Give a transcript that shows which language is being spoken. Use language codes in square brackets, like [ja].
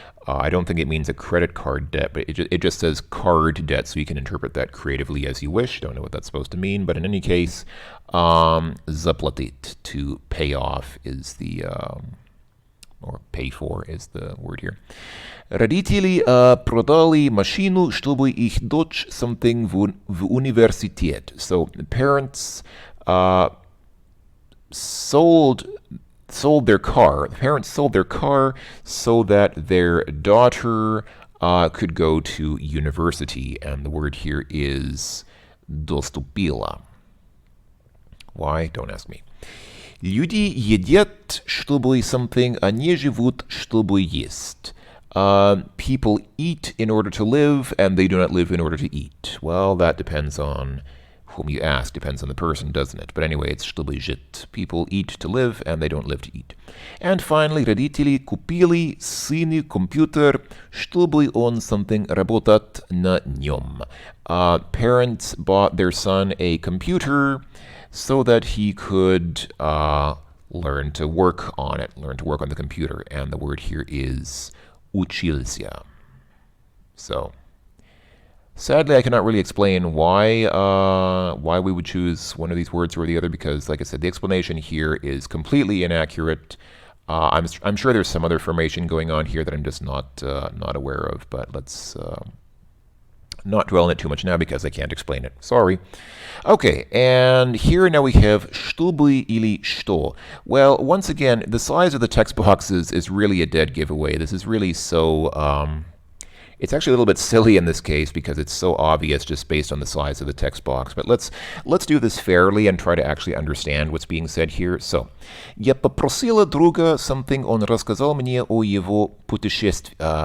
[en] I don't think it means a credit card debt, but it just says card debt, so you can interpret that creatively as you wish. Don't know what that's supposed to mean, but in any case, заплатить, to pay off, is the, or pay for is the word here. [ru] Родители продали машину, чтобы их дочь something в университет. [en] So parents sold their car. The parents sold their car so that their daughter could go to university. And the word here is доступила. Why? Don't ask me. [ru] Люди едят, чтобы something, а не живут, чтобы есть. [en] People eat in order to live, and they do not live in order to eat. Well, that depends on whom you ask, depends on the person, doesn't it? But anyway, it's [ru] чтобы жить. [en] People eat to live, and they don't live to eat. And finally, [ru] родители купили сыну компьютер, чтобы он something работать на нем. [en] Parents bought their son a computer so that he could learn to work on it, learn to work on the computer. And the word here is учился. So, sadly, I cannot really explain why we would choose one of these words or the other, because, like I said, the explanation here is completely inaccurate. I'm sure there's some other information going on here that I'm just not aware of, but let's not dwell on it too much now because I can't explain it. Sorry. Okay, and here now we have [ru] чтобы или что. [en] Well, once again, the size of the text boxes is really a dead giveaway. This is really so... it's actually a little bit silly in this case because it's so obvious just based on the size of the text box. But let's do this fairly and try to actually understand what's being said here. [ru] So, я попросила друга something, он рассказал мне о его путешествии.